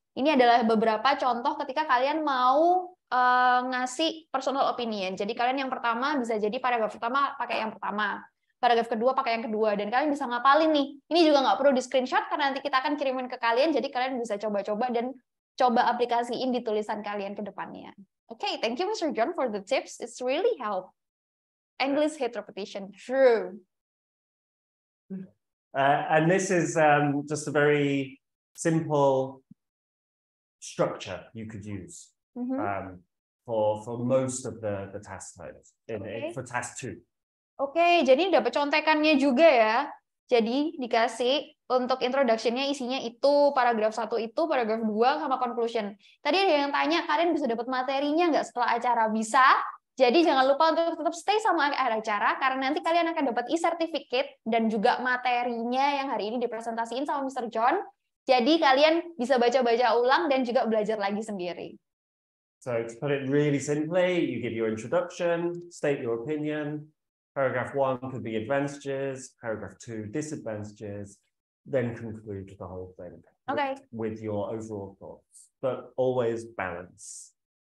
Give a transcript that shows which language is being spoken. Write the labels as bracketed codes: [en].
[id] Ini adalah beberapa contoh ketika kalian mau ngasih personal opinion. Jadi kalian yang pertama bisa jadi paragraf pertama pakai yang pertama, paragraf kedua pakai yang kedua, dan kalian bisa ngapalin nih. Ini juga nggak perlu di screenshot karena nanti kita akan kirimin ke kalian, jadi kalian bisa coba-coba dan coba aplikasiin di tulisan kalian ke depannya. [en] Okay, thank you Mr. John for the tips. It's really help. English hate repetition. True. And this is just a very simple structure you could use for most of the task types for task 2. [id] Oke, jadi dapat contekannya juga ya. Jadi dikasih untuk introduction-nya isinya itu paragraf 1 itu, paragraf 2 sama conclusion. Tadi ada yang tanya, kalian bisa dapat materinya nggak setelah acara? Bisa. Jadi jangan lupa untuk tetap stay sama acara, karena nanti kalian akan dapat e-certificate dan juga materinya yang hari ini dipresentasiin sama Mr. John. Jadi kalian bisa baca-baca ulang dan juga belajar lagi sendiri. [en] So to put it really simply, you give your introduction, state your opinion. Paragraph 1 could be advantages, paragraph 2 disadvantages, then conclude the whole thing with your overall thoughts. But always balance.